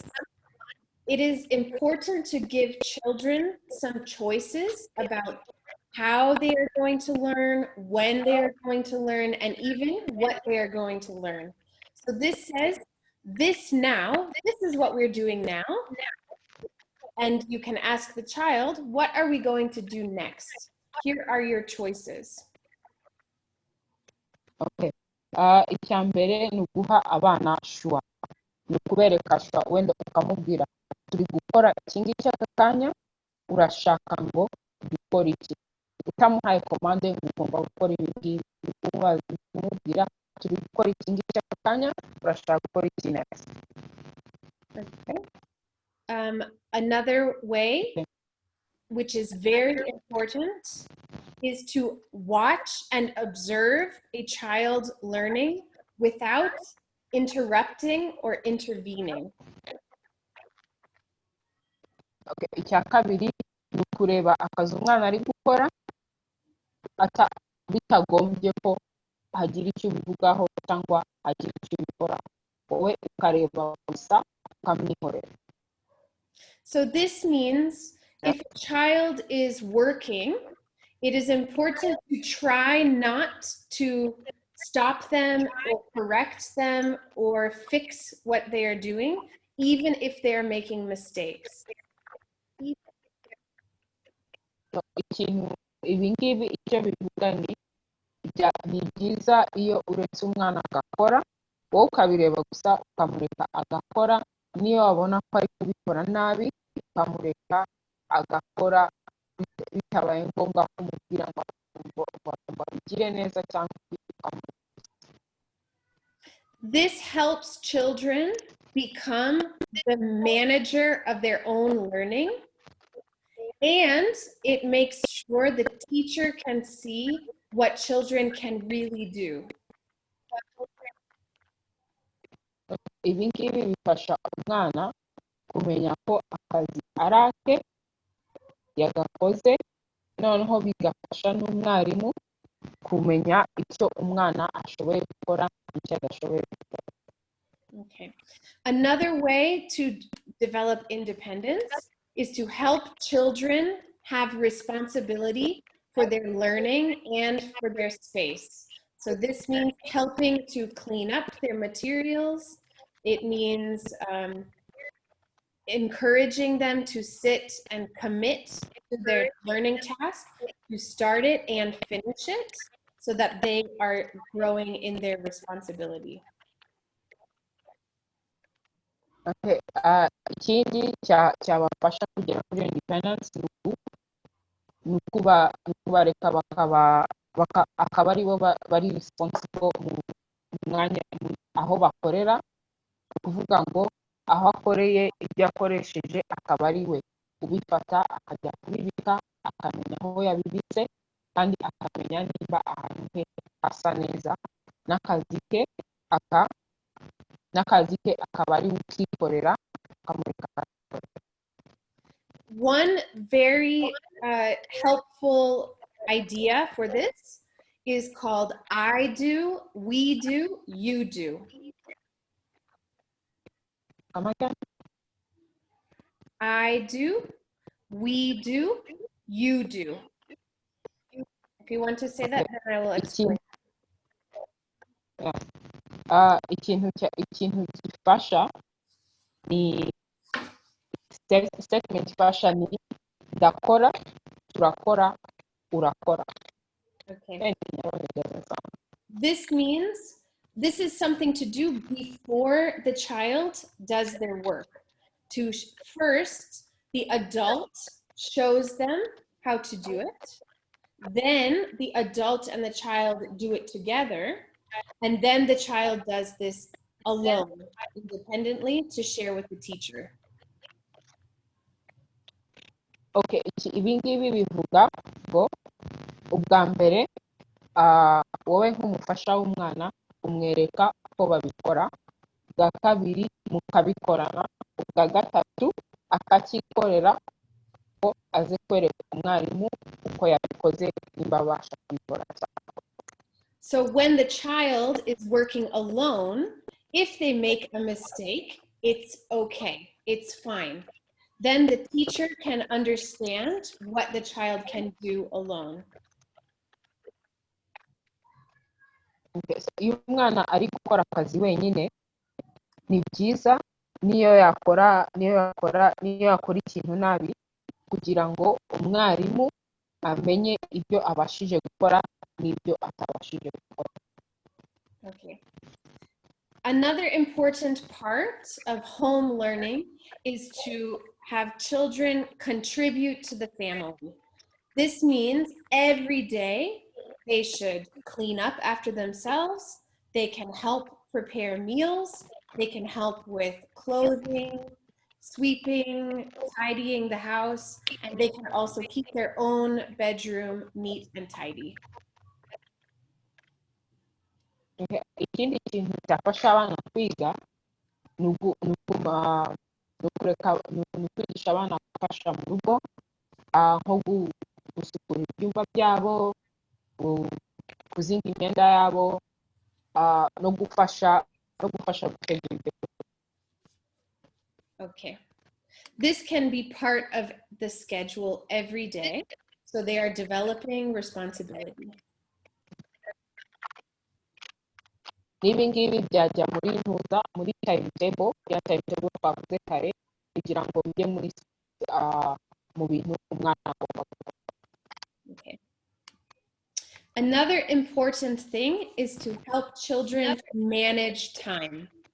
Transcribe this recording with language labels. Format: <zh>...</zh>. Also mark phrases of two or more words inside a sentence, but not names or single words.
<en>It is important to give children some choices about how they are going to learn, when they are going to learn, and even what they are going to learn. So this says, this is what we're doing now. And you can ask the child, what are we going to do next? Here are your choices.</en> <rw>Okay, icya mbere ni uguha abana shuwa, ni ukubereka shuwa, wenda ukamubwira turi gukora iki ngiki aka kanya, urashaka ngo dukore iki, utamuhaye komande ngo ugomba gukora ibi ngibi, kumubwira turi gukora iki ngiki aka kanya, urashaka gukora iki next.</rw> <en>Okay. Another way, which is very important, is to watch and observe a child learning without interrupting or intervening. Okay.</en> <rw>Icya kabiri ni ukureba akazi umwana ari gukora bitagombye ko hagira icyo ubivugaho cyangwa hagira icyo ubikora, wowe ukareba gusa ukamwihorera.</rw> <en>So this means if a child is working, it is important to try not to stop them or correct them or fix what they are doing, even if they are making mistakes.</en> <rw>Ibi ngibi icyo bivuga ni byiza iyo uretse umwana agakora, wowe ukabireba gusa ukamureka agakora, niyo wabona ko ari kubikora nabi ukamureka agakora, bitabaye ngombwa kumubwira ngo abigire neza cyangwa ukamureka.</rw> <en>This helps children become the manager of their own learning, and it makes sure the teacher can see what children can really do.</en> <rw>Ibi ngibi bifasha umwana kumenya ko akazi ari ake yagakoze, noneho bigafasha n'umwarimu kumenya icyo umwana ashoboye gukora n'icyo adashoboye gukora.</rw> <en>Okay. Another way to develop independence is to help children have responsibility for their learning and for their space. So this means helping to clean up their materials. It means encouraging them to sit and commit to their learning task, to start it and finish it, so that they are growing in their responsibility. Okay.</en> <rw>Ikindi cyabafasha kugera kuri independence ni ukubareka akaba ari bo bari responsible mu mwanya aho bakorera, kuvuga ngo aho akoreye ibyo akoresheje akaba ari we ubifata akajya kubibika, akamenya aho yabibitse kandi akamenya niba ahantu he hasa neza, n'akazi ke akaba ari ukikorera akamureka.</rw> <en>One very helpful idea for this is called I do, we do, you do. I do, we do, you do. If you want to say that, then I will explain.</en> <rw>Ikintu gifasha ni statement ifasha ni ndakora, turakora, urakora.</rw> <en>Okay. This means this is something to do before the child does their work. First, the adult shows them how to do it. Then the adult and the child do it together. And then the child does this alone, independently, to share with the teacher.</en> <rw>Okay, ibi ngibi bivuga ngo ubwa mbere wowe nk'umufasha w'umwana umwereka uko babikora, ubwa kabiri mukabikorana, ubwa gatatu akakikorera ko aze kwereka umwarimu uko yabikoze nimba abasha kubikora.</rw> <en>So when the child is working alone, if they make a mistake, it's okay, it's fine. Then the teacher can understand what the child can do alone. Okay, so</en> <rw>iyo umwana ari gukora akazi wenyine ni byiza niyo yakora ikintu nabi, kugira ngo umwarimu amenye ibyo abashije gukora n'ibyo atabashije gukora.</rw> <en>Okay. Another important part of home learning is to have children contribute to the family. This means every day they should clean up after themselves, they can help prepare meals, they can help with clothing, sweeping, tidying the house, and they can also keep their own bedroom neat and tidy.</en> <rw>Ikindi kintu cyafasha abana kwiga ni ukwigisha abana gufasha mu rugo, nko gusukura ibyumba byabo, kuzinga imyenda yabo, no gufasha gutegura ibyo.</rw> <en>Okay. This can be part of the schedule every day, so they are developing responsibility.</en> <rw>N'ibi ngibi byajya muri timetable twavuze kare, kugira ngo bijye mu bintu umwana agomba gukora.</rw> <en>Okay. Another important thing is to help children manage time.</en>